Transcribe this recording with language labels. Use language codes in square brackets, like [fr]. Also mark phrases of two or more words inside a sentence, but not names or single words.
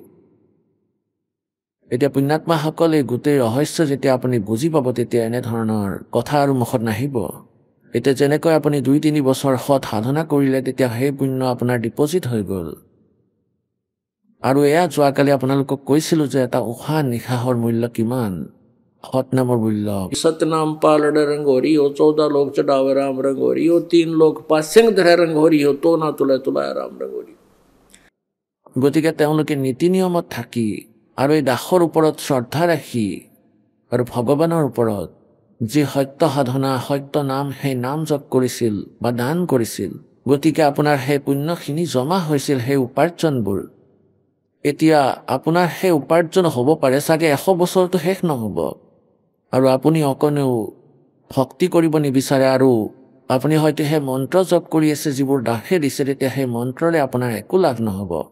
[as] এতিয়া পুণ্যাত্মাসকল, এই গোটেই ৰহস্য যেতিয়া আপুনি বুজি পাব, তেতিয়া এনেধৰণৰ কথা আৰু মুখত নাহিব। এতিয়া যেনেকৈ আপুনি 2-3 বছৰ সৎ সাধনা কৰিলে, তেতিয়া সেই পুণ্য আপোনাৰ ডিপজিট হৈ গ'ল। আৰু এয়া যোৱাকালি আপোনালোকক কৈছিলোঁ যে এটা উশাহ নিশাহৰ মূল্য কিমান, সৎ নামৰ মূল্য। [hi] सतनाम पालड़ रंगोरी हो 14 लोग चढ़ावे राम रंगोरी हो 3 लोग पासिंग धरे रंगोरी हो तो ना तुले तुलाय राम रंगोरी। [as] গতিকে তেওঁলোকে নীতি নিয়মত থাকি আৰু এই দাসৰ ওপৰত শ্ৰদ্ধা ৰাখি আৰু ভগৱানৰ ওপৰত যি সত্য সাধনা, সত্য নাম, সেই নাম জপ কৰিছিল বা দান কৰিছিল, গতিকে আপোনাৰ সেই পুণ্যখিনি জমা হৈছিল সেই উপাৰ্জনবোৰ এতিয়া আপোনাৰ সেই উপাৰ্জন হ'ব পাৰে চাগে 100 বছৰটো শেষ নহ'ব আৰু আপুনি অকণেও ভক্তি কৰিব নিবিচাৰে আৰু আপুনি হয়তো সেই মন্ত্ৰ জপ কৰি আছে যিবোৰ দাসে দিছে তেতিয়া সেই মন্ত্ৰৰে আপোনাৰ একো লাভ নহ'ব